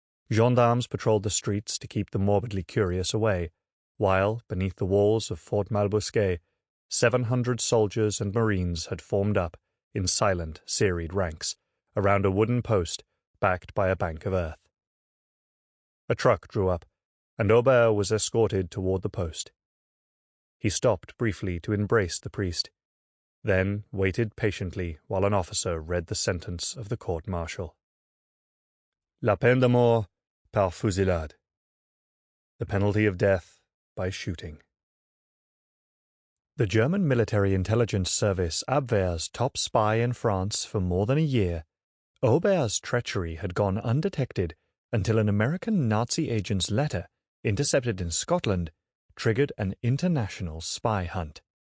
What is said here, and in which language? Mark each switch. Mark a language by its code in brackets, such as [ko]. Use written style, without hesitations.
[en] Gendarmes patrolled the streets to keep the morbidly curious away, while, beneath the walls of Fort Malbousquet, 700 soldiers and marines had formed up, in silent, serried ranks, around a wooden post backed by a bank of earth. A truck drew up, and Aubert was escorted toward the post. He stopped briefly to embrace the priest, then waited patiently while an officer read the sentence of the court-martial. [fr] La peine de mort par fusillade. [en] The penalty of death by shooting. The German military intelligence service Abwehr's top spy in France for more than a year, Aubert's treachery had gone undetected until an American Nazi agent's letter, intercepted in Scotland, triggered an international spy hunt.